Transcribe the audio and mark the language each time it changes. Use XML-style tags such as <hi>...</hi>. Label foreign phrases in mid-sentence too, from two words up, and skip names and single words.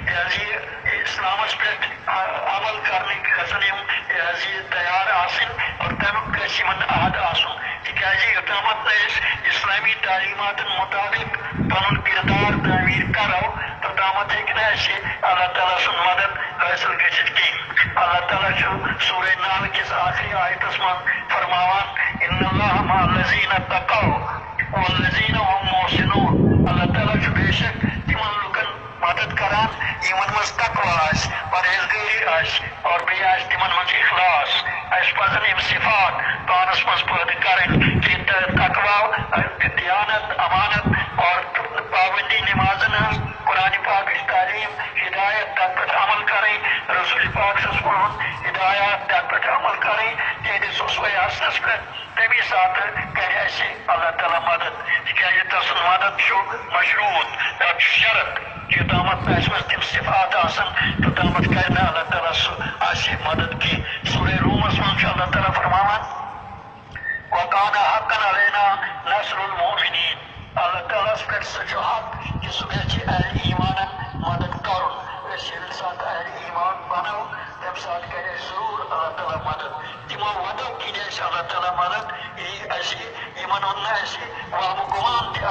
<ks>اسلامس پٮ۪ٹھ عمل کرنٕکۍ گژھن یِم تیار آسٕنۍ اور تمیُک گژھِ یِمن عہد آسُن تِکیازِ یوٚتامتھ نہٕ أسۍ اسلامی تعلیٖماتن مُطابق پنُن کردار تعمیٖر کرو توٚتامتھ ہیٚکہِ نہٕ اسہِ اللہ تعالیٰ سُنٛد مدد حٲصِل گٔژھِتھ کینٛہہ اللہ تعالیٰ چھُ سورہ نحل کِس آخری آیتس منٛز فرماوان</ks> <ar>ان اللہ مع الذین اتقوا والذین هم محسنون</ar> <ks>اللہ تعالیٰ چھُ بے شک تِمن لُکن مدد کران یِمن منٛز تقوا آسہِ پرہیزگٲری آسہِ اور بیٚیہِ آسہِ تِمن منٛز اخلاص اسہِ پزن یِم صفات پانس منٛز پٲدٕ کرٕنۍ کہ تقوا دیانت امانت اور پابندی نمازن ہٕنٛز قرآن پاکٕچ تعلیٖم ہدایت تتھ پٮ۪ٹھ عمل کرٕنۍ رسول پاک</ks> <ar>صلی اللہ علیہ وسلم</ar> <ks>ہدایات تتھ پٮ۪ٹھ عمل کرٕنۍ تِہنٛدِس اُسوے حسنس پٮ۪ٹھ تمی ساتہٕ کرِ اسہِ اللہ تعالیٰ مدد تِکیازِ تسُنٛد مدد چھُ مشروط تتھ چھُ شرط یوٚتامتھ نہٕ اسہِ منٛز تِم صفات آسن توٚتامتھ کرِ نہٕ اللہ تعالیٰ سُہ اسہِ مدد کینٛہہ سورہ روٗمس منٛز چھُ اللہ تعالیٰ فرماوان</ks> <ar>وَقَانَ حَقًّا عَلَيْنَا نَصْرُ الْمُؤْمِنِينَ</ar> <ks>اللہ تعالیٰ ہس پٮ۪ٹھ سُہ چھُ حق کہ سُہ گژھِ اہلِ ایمانن مدد کرُن أسۍ ییٚمہِ ساتہٕ اہلِ ایمان بنو تمہِ ساتہٕ کرِ اسہِ ضروٗر اللہ تعالیٰ مدد تِمو وعدو کِنۍ اسہِ اللہ تعالیٰ مدد یی اسہِ یِمن ہُنٛد نہٕ اسہِ وہمہٕ گُمان تہِ</ks>